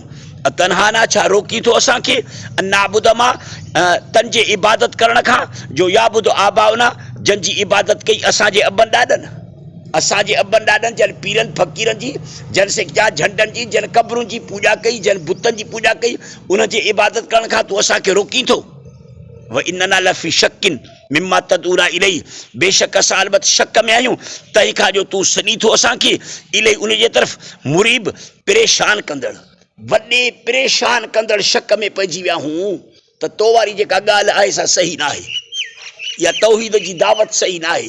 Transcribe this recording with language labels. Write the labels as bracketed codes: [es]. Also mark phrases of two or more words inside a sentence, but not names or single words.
[sd] तनहाना छा रोकी थो असांखे नाबुद मां तन जे इबादत करण खां, जो [ar] يعبد آباؤنا [sd] जंहिंजी इबादत कई असांजे अबनि ॾाॾनि, असांजे अबनि ॾाॾनि जन पीरनि फ़क़ीरनि जी, जन सिकजा झंडनि जी, जन क़बरुनि जी पूॼा कई, जन बुतनि जी पूॼा कई, उन जी इबादत करण खां तूं असांखे रोकी थो। [ar] و إنا لفي شك مما تدعونا إليه, [sd] बेशक असां अलबत शक में आहियूं तंहिं खां जो तूं सॾी थो असांखे इलही उन जे तरफ़ मुरीब परेशान कंदड़, वॾे परेशान कंदड़ शक में पइजी विया हूं त तो वारी जेका ॻाल्हि आहे सा सही न आहे, या तौहीद जी दावत सही न आहे।